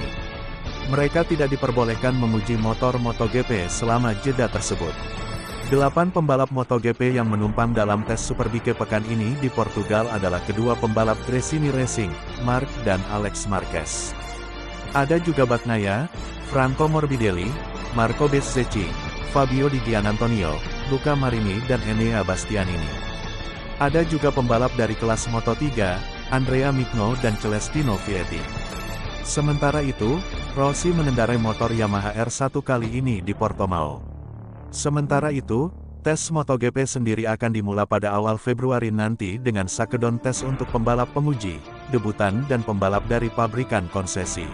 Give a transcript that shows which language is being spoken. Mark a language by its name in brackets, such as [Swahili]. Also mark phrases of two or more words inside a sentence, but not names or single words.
[Indonesian] Mereka tidak diperbolehkan menguji motor MotoGP selama jeda tersebut. 8 pembalap MotoGP yang menumpang dalam tes Superbike pekan ini di Portugal adalah kedua pembalap Gresini Racing, Marc dan Alex Marquez. Ada juga Bagnaia, Franco Morbidelli, Marco Bezzecchi, Fabio Di Giannantonio, Luca Marini dan Enea Bastianini. Ada juga pembalap dari kelas Moto3, Andrea Migno dan Celestino Vietti. Sementara itu, Rossi mengendarai motor Yamaha R1 kali ini di Portimao. Sementara itu, tes MotoGP sendiri akan dimulai pada awal Februari nanti dengan Sakedon tes untuk pembalap penguji, debutan dan pembalap dari pabrikan konsesi.